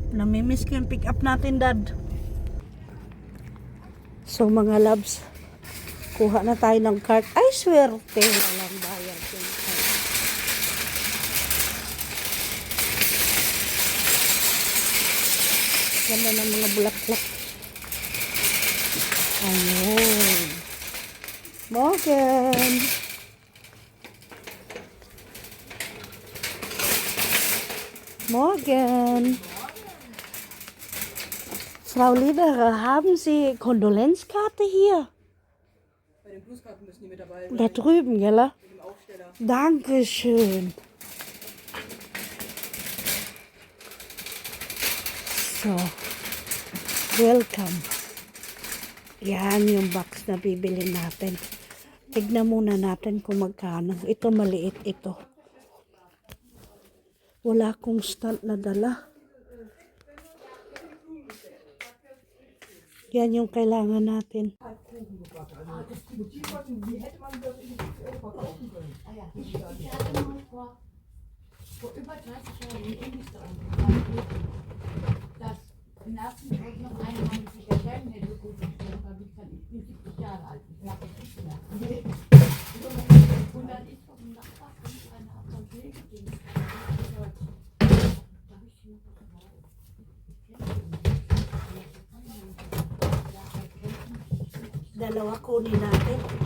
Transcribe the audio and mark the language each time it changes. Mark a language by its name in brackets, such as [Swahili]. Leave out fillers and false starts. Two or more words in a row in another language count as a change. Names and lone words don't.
[Filipino] Namimiss ko yung [English] pick up [Filipino] natin, dad. So mga loves, kuha na tayo ng cart. Ay, swerte. Walang bayad yung cart. Ganda ng mga bulaklak. Ayun. Morgan. [German] Morgen. Frau Lederer, haben Sie Kondolenzkarte hier? Bei den Pluskarten müssen die mit dabei Da drüben, gell? mit dem Aufsteller. Dankeschön. So, welcome. [Filipino] Yan yung box na bibili natin. Tignan muna natin kung magkano. Ito maliit ito. Wala akong stand na dala. Yan yung kailangan natin. [German] Vor über 30 Jahren in Indien dass im ersten Krieg noch eine Mann sich erkennen hätte, gut, da bin ich dann 70 Jahre alt. Ich mag das nicht mehr. Und dann ist vom Nachbar eine Art von Pflegedienst. [Filipino] Dalawa kunin natin.